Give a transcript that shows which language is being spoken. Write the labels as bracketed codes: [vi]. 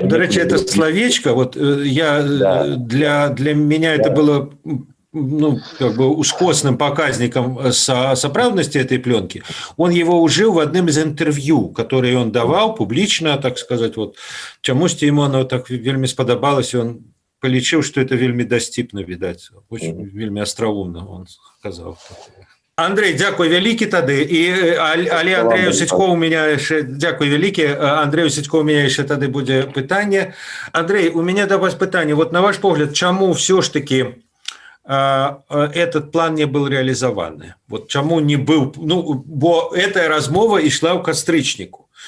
[ru] До речі, это словечко, вот для меня это было как бы [be] ускосным показником сапраўднасці [ru] этой пленки. Он его ужил в одном из интервью, которые он давал публично, так сказать, вот [be] чамусьці [ru] ему оно так вельмі сподобалось, он полічыў, что это [be] вельмі дасціпна, відаць, [ru] очень вельмі астраумно он сказал. [be] Андрей, дякую вялікі тады. Але Андрею Сідькову у меня яшчэ, дякую вялікі, Андрею Сідькову у меня яшчэ тады будзе пытанне. [ru] Андрей, у меня до вас пытанне. Вот [be] на ваш погляд, чаму [ru] все ж таки этот план не был реализованы? [be] Вот чаму не был, бо эта размова ішла ў кастрычніку.